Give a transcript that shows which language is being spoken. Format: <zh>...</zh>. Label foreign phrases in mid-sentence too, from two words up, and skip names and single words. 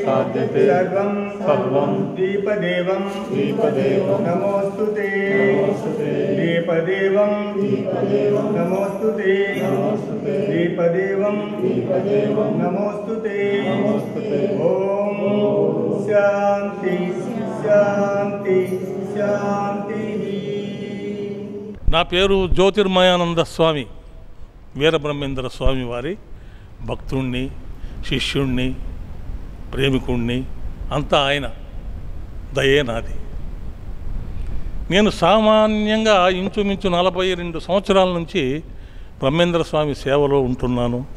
<sa>सर्वं दीपदेवं नमोस्तुते दीपदेवं नमोस्तुते दीपदेवं नमोस्तुते ओम शांति शांति शांति।</sa> <te>నా పేరు జ్యోతిర్మయానంద స్వామి, వీరబ్రహ్మేంద్ర స్వామి వారి భక్తుణ్ణి, శిష్యుణ్ణి, ప్రేమికుణ్ణి, అంతా ఆయన దయే నాది. నేను సామాన్యంగా ఇంచుమించు 42 సంవత్సరాల నుంచి బ్రహ్మేంద్ర స్వామి సేవలో ఉంటున్నాను.</te>